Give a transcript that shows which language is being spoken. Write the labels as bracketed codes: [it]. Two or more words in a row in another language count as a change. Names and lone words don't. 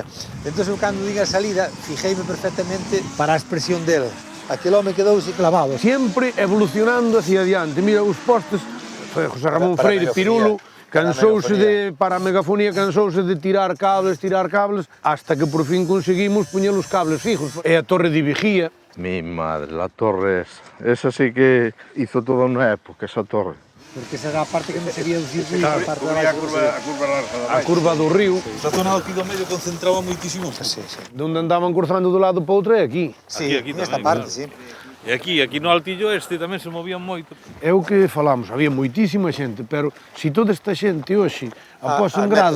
[gl] Entón, cando diga a salida, fijeime perfectamente para a expresión dele. Aquel home quedouse clavado. Sempre evolucionando hacia adiante. Mira, os postes, José Ramón Freire Pirulo, para a megafonía cansouse de tirar cables, hasta que por fin conseguimos poñer os cables fijos. E a torre de vigía. [es] Mi madre, la torre esa sí que hizo toda una época, esa torre. [gl] Porque esa era a parte que non se vía do circuito, a parte a curva larga. A curva do río. Esa zona aquí do medio concentraba moitísimo. Sí. Donde andaban cruzando do lado para outro é aquí. Sí, aquí nesta tamén, parte, claro. sí. E aquí no Altillo tamén se movían moito. É o que falamos, había moitísima xente, pero se toda esta xente hoxe após en gradas,